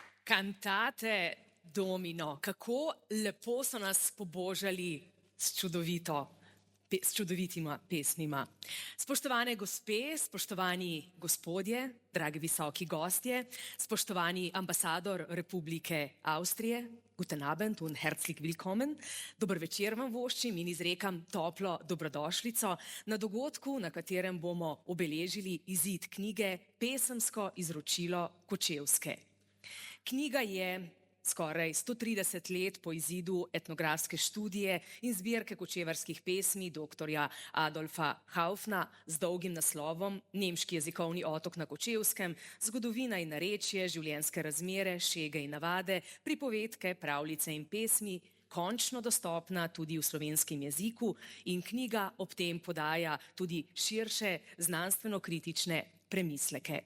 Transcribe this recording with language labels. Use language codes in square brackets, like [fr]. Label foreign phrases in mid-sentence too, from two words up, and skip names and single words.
[sl] Cantate Domino, kako lepo so nas pobožali s čudovitima pesmima. Spoštovane gospe, spoštovani gospodje, dragi visoki gostje, spoštovani ambasador Republike Avstrije, [de] guten Abend und herzlich willkommen. [sl] Dober večer vam voščim in izrekam toplo dobrodošlico na dogodku, na katerem bomo obeležili izid knjige Pesemsko izročilo Kočevske. Knjiga je skoraj 130 let po izidu etnografske študije in zbirke kočevarskih pesmi doktorja Adolfa Haufna z dolgim naslovom Nemški jezikovni otok na Kočevskem, zgodovina in narečje, življenjske razmere, šege in navade, pripovedke, pravljice in pesmi, končno dostopna tudi v slovenskem jeziku in knjiga ob tem podaja tudi širše znanstveno-kritične premisleke.